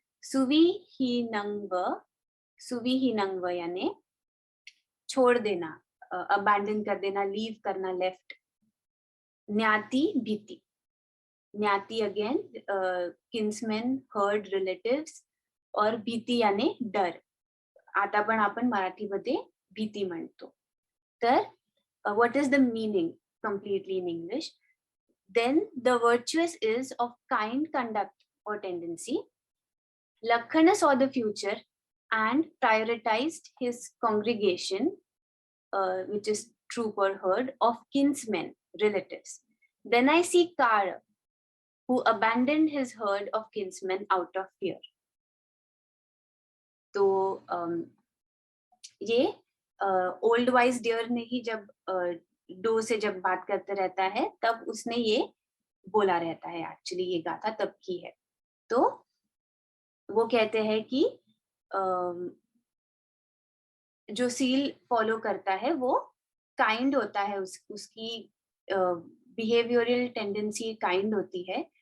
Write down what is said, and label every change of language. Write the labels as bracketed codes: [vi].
[hi] सुविहीनंव, सुविहीनंव यानी छोड़ देना, अबैंडन कर देना, लीव करना, लेफ्ट। ज्ञाति भीति, ज्ञाति अगेन किन्समैन, हर्ड, रिलेटिव्स, और भीति यानी डर। [mr] आता पण आपण मराठीमध्ये भीती म्हणतो। [en] तर what is the meaning completely in English? Then the virtuous is of kind conduct or tendency. Lakhana saw the future and prioritized his congregation, which is troop or herd of kinsmen, relatives. Then I see Kara, who abandoned his herd of kinsmen out of fear. [hi] तो ये old wise dear ने ही जब dough से जब बात करते रहता है, तब उसने ये बोला रहता है, एक्चुअली ये गाथा तब की है। तो वो कहते हैं कि जो सील फॉलो करता है वो काइंड होता है, उसकी बिहेवियरल टेंडेंसी काइंड होती है।